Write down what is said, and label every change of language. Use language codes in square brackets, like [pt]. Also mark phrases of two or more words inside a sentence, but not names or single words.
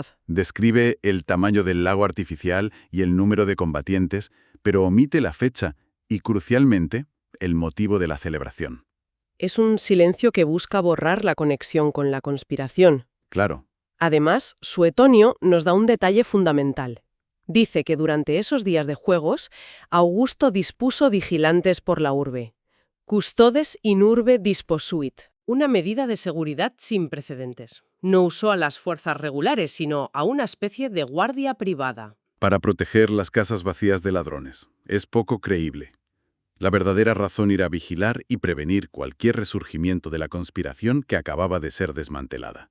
[es] Describe el tamaño del lago artificial y el número de combatientes, pero omite la fecha y, crucialmente, el motivo de la celebración. Es un silencio que busca borrar la conexión con la conspiración. Claro, Además, Suetonio nos da un detalle fundamental. Dice que durante esos días de juegos, Augusto dispuso vigilantes por la urbe. [la] Custodes in urbe disposuit. [es] Una medida de seguridad sin precedentes. No usó a las fuerzas regulares, sino a una especie de guardia privada. Para proteger las casas vacías de ladrones. Es poco creíble. La verdadera razón era vigilar y prevenir cualquier resurgimiento de la conspiración que acababa de ser desmantelada.